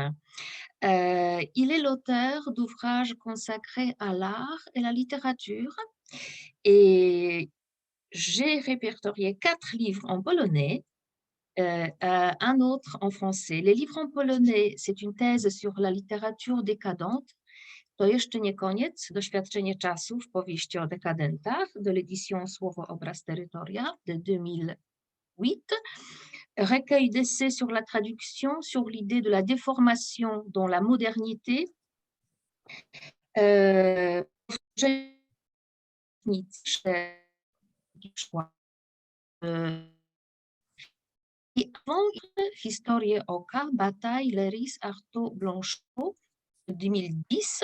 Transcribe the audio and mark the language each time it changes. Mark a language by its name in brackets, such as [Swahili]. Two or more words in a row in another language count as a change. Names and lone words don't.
[French] Il est l'auteur d'ouvrages consacrés à l'art et la littérature et j'ai répertorié 4 livres en polonais, un autre en français. Les livres en polonais, c'est une thèse sur la littérature décadente. [Polish] To jeszcze nie koniec, doświadczenie czasów, powieści o dekadentach, [French] de l'édition [Polish] Słowo, obraz, terytoria [French] de 2008. Recueil d'essais sur la traduction, sur l'idée de la déformation dans la modernité. Euh, Et avant, [Polish] Historię oka, [French] Bataille, Léris, Artaud, Blanchot, 2010.